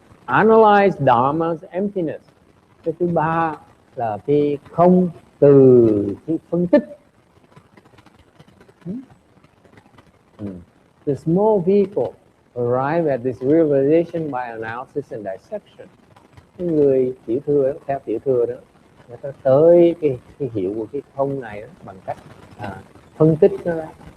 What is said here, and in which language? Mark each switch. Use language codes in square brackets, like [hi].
[en] Analyze Dharma's emptiness. [vi] Cái thứ ba là cái không từ cái phân tích. [en] The small people arrive at this realization by analysis and dissection. [vi] Cái người tiểu thừa, theo tiểu thừa đó, người ta tới cái hiểu của cái không này đó, bằng cách phân tích nó ra.